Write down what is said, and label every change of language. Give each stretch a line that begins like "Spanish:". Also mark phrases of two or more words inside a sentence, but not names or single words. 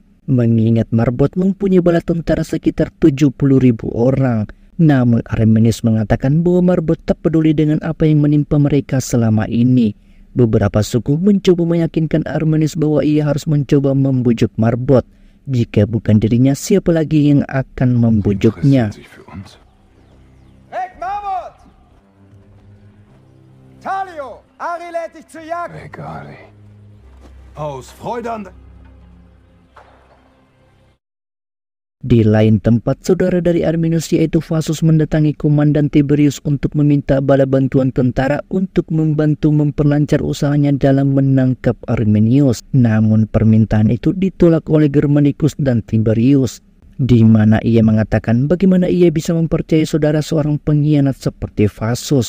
Indonesian: Mengingat Marbot mempunyai bala tentara sekitar 70.000 orang. Namun Arminius mengatakan bahwa Marbot tak peduli dengan apa yang menimpa mereka selama ini. Beberapa suku mencoba meyakinkan Arminius bahwa ia harus mencoba membujuk Marbot. Jika bukan dirinya, siapa lagi yang akan membujuknya?
German: Tallio, Ari lädt dich zur Jagd. Weg, Ari. Aus Freude an...
Indonesian: Di lain tempat, saudara dari Arminius yaitu Fasus mendatangi komandan Tiberius untuk meminta bala bantuan tentara untuk membantu memperlancar usahanya dalam menangkap Arminius. Namun permintaan itu ditolak oleh Germanicus dan Tiberius, di mana ia mengatakan bagaimana ia bisa mempercayai saudara seorang pengkhianat seperti Fasus.